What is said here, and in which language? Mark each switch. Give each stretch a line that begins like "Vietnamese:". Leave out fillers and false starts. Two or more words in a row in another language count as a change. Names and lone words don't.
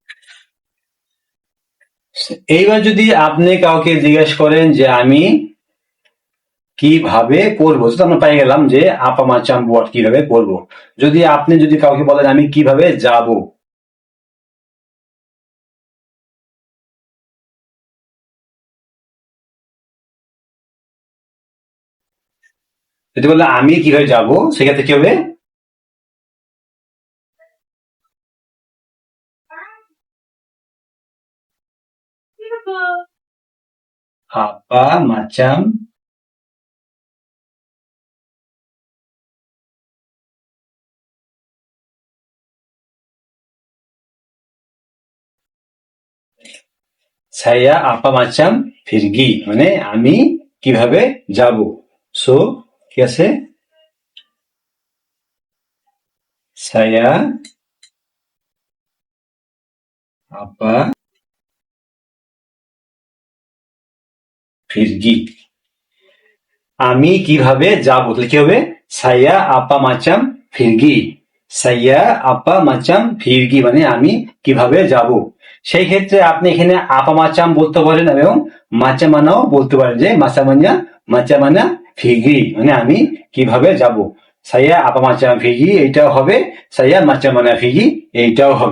Bangla: এইবার যদি আপনি কাউকে জিজ্ঞেস করেন যে আমি কিভাবে করবো, তো আমরা পাই গেলাম যে
Malay: apa macam
Bangla: ওয়ার্ড কিভাবে করবো। যদি আপনি যদি কাউকে বলেন আমি কিভাবে যাব, যদি বলে আমি কিভাবে যাব, সেক্ষেত্রে কি হবে?
Malay: apa macam saya apa macam pergi
Bangla: মানে আমি কিভাবে যাব। সো কি আছে?
Malay: saya apa pergi,
Bangla: আমি কিভাবে যাব, তাহলে কি হবে?
Malay: saya apa macam pergi, saya apa macam pergi
Bangla: মানে আমি কিভাবে যাব। সেই ক্ষেত্রে আপনি এখানে
Malay: apa macam
Bangla: বলতে পারেন এবং মাচামানাও বলতে পারেন, যে
Malay: macam mana pergi
Bangla: মানে আমি কিভাবে যাব।
Malay: saya apa macam pergi
Bangla: এইটাও হবে,
Malay: saya macam mana pergi
Bangla: এইটাও হবে।